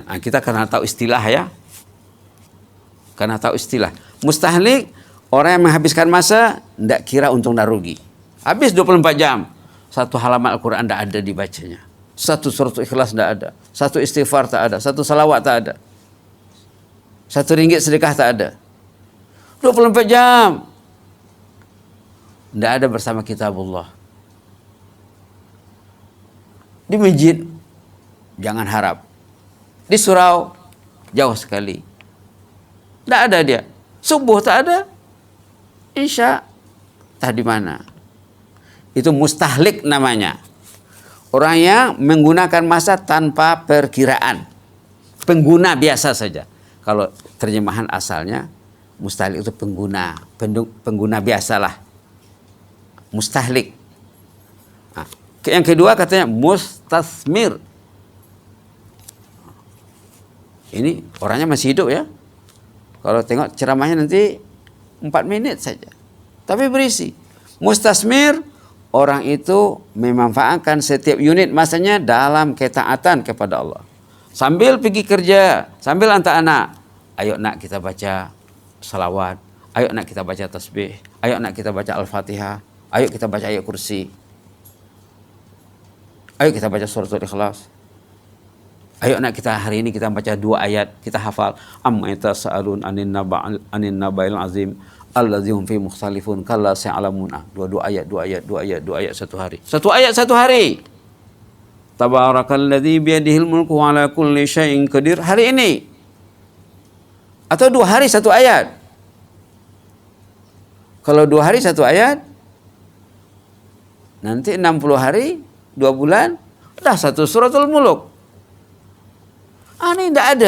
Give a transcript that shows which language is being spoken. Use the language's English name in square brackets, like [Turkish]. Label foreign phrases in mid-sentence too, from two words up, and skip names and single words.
[Malay] Kita karena tahu istilah ya. Karena tahu istilah. Mustahlik, orang yang menghabiskan masa tidak kira untung dan rugi. Habis 24 jam. 1 halaman Al-Quran tidak ada dibacanya. 1 surat Ikhlas tidak ada. 1 istighfar tak ada. 1 salawat tak ada. 1 ringgit sedekah tak ada. 24 jam. Tidak ada bersama kitabullah. Di masjid, jangan harap. Di surau, jauh sekali. Tidak ada dia. Subuh tak ada. Isya, tak di mana. Itu mustahlik namanya. Orang yang menggunakan masa tanpa perkiraan. Pengguna biasa saja. Kalau terjemahan asalnya, Mustahlik itu pengguna biasalah. Mustahlik. Nah, yang kedua katanya mustasmir. Ini orangnya masih hidup ya. Kalau tengok ceramahnya nanti 4 menit saja. Tapi berisi. Mustasmir, orang itu memanfaatkan setiap unit masanya dalam ketaatan kepada Allah. Sambil pergi kerja, sambil hantar anak. Ayo nak kita baca salawat. Ayo nak kita baca tasbih. Ayo nak kita baca Al-Fatihah. Ayo kita baca ayat kursi. Ayo kita baca suratul Ikhlas. Ayo nak kita hari ini kita baca 2 ayat, kita hafal. [Arabic] عم يتساءلون عن النبإ العظيم الذي هم في مختلفون كلا سيعلمون. [Malay] 2 ayat satu hari. Satu ayat satu hari. [Arabic] تبارك الذي بيده الملك وعلى كل شيء قدير. [Malay] Hari ini. Atau 2 hari 1 ayat. Kalau 2 hari 1 ayat, nanti 60 hari, 2 bulan, dah 1 suratul muluk. Ini tidak ada.